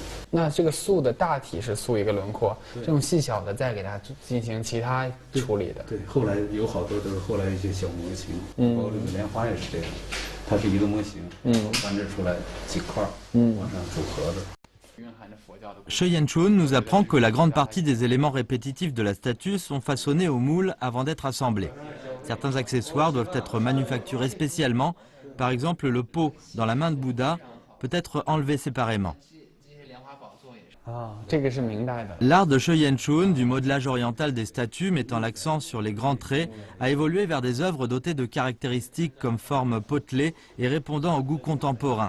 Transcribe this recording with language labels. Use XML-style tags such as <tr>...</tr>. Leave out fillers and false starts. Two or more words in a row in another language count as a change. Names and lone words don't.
<zh>那这个塑的大体是塑一个轮廓，这种细小的再给它进行其他处理的。对，后来有好多都是后来一些小模型，包括这个莲花也是这样，它是一个模型，翻制出来几块，往上组合的。</zh> <fr>She Yanchun nous apprend que la grande partie des éléments répétitifs de la statue sont façonnés au moule avant d'être assemblés. Certains accessoires doivent être manufacturés spécialement. Par exemple, le pot dans la main de Bouddha peut être enlevé séparément. L'art de She Yanchun, du modelage oriental des statues mettant l'accent sur les grands traits, a évolué vers des œuvres dotées de caractéristiques comme forme potelée et répondant au goût contemporain.</fr>